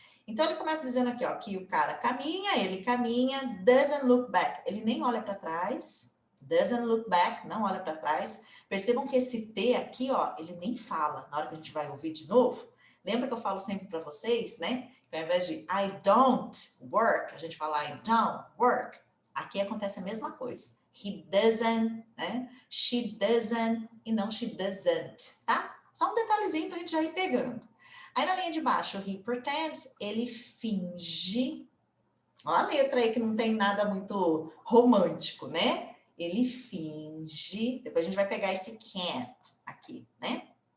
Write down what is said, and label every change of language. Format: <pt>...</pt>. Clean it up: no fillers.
<pt>Então, ele começa dizendo aqui, ó, que o cara caminha, ele caminha,</pt> <en>doesn't look back.</en> <pt>Ele nem olha para trás.</pt> <en>Doesn't look back,</en> <pt>não olha para trás. Percebam que esse T aqui, ó, ele nem fala. Na hora que a gente vai ouvir de novo, lembra que eu falo sempre para vocês, né? Que ao invés de</pt> <en>I don't work,</en> <pt>a gente fala</pt> <en>I don't work.</en> <pt>Aqui acontece a mesma coisa.</pt> <en>He doesn't,</en> <pt>né?</pt> <en>She doesn't</en> <pt>e não</pt> <en>she doesn't,</en> <pt>tá? Só um detalhezinho pra gente já ir pegando. Aí na linha de baixo,</pt> <en>he pretends,</en> <pt>ele finge. Olha a letra aí que não tem nada muito romântico, né? Ele finge. Depois a gente vai pegar esse can't aqui, né?</pt>